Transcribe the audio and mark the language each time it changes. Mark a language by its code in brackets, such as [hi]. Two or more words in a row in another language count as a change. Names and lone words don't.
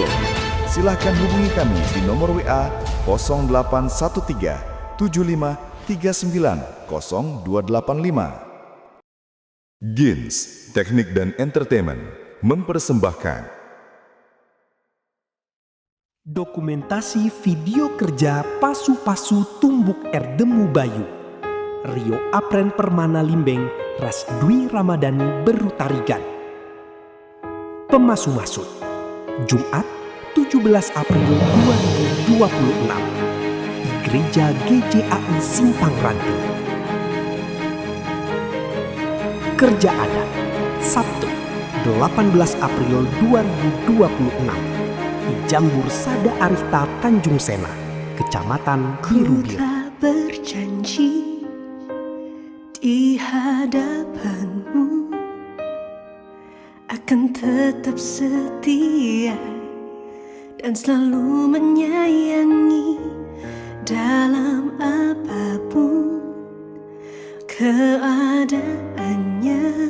[id] Silahkan hubungi kami di nomor WA 0813 75 39 0285. Gins Teknik dan Entertainment mempersembahkan dokumentasi video kerja Pasu-Pasu Tumbuk Erdemu Bayu. Rio Apren Permana Limbeng, Ras Dwi Ramadhani Berutarigan. Pemasu-masut, Jumat 17 April 2026 di Gereja GJAI Simpang Ranting. Kerja adat, Sabtu 18 April 2026 di Jambur Sada Arifta Tanjung Sena, Kecamatan Biru-Biru. Ku telah berjanji di hadapanmu akan tetap setia dan selalu menyayangi dalam apapun keadaannya.